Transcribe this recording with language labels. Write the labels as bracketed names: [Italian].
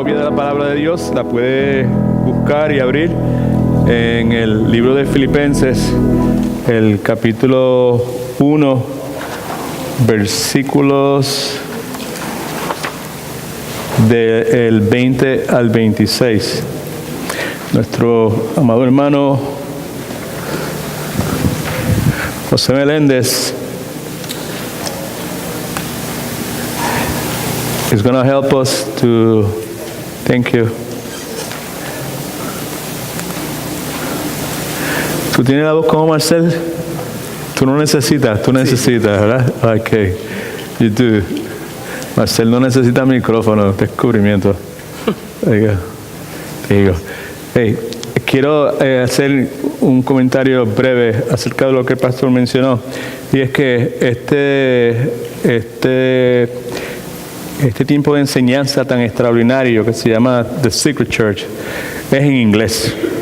[Spanish] la palabra de Dios, la puede buscar y abrir en el libro de Filipenses, el capítulo 1, versículos del 20 al 26. Nuestro amado hermano [English] José Meléndez is going to help us to, thank you. [Spanish] ¿Tú tienes la voz como Marcel? Tú necesitas, ¿verdad? [English] Okay, you do. [Spanish] Marcel no necesita micrófono, descubrimiento. [English] There you go. [Spanish] Hey, quiero hacer un comentario breve acerca de lo que el pastor mencionó, y es que este tiempo de enseñanza tan extraordinario que se llama The Secret Church es en inglés.